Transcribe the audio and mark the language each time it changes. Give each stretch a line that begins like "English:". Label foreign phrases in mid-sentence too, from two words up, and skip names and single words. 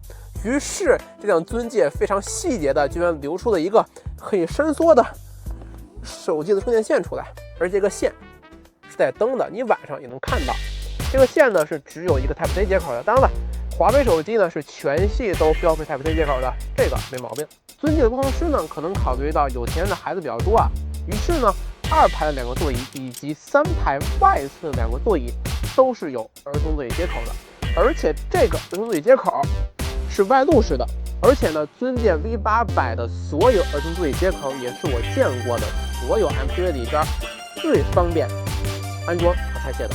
Chinese: 於是這輛尊界非常細節的居然留出了一個可以伸縮的手機的充電線出来，而這個線是帶燈的，你晚上也能看到。這個線呢是只有一個 Type-C 接口的。当然了，華為手機呢是全系都標配 Type-C 接口的，这個沒毛病。尊界的工程師呢可能考慮到有錢人的孩子比較多啊，於是呢2排的2個座椅以及3排外側的2個座椅都是有兒童座椅接口的，而且這個兒童座椅接口是外露式的。而且呢，尊界 V800的所有兒童座椅接口也是我見過的所有 MPV 裡邊最方便安裝和拆卸的。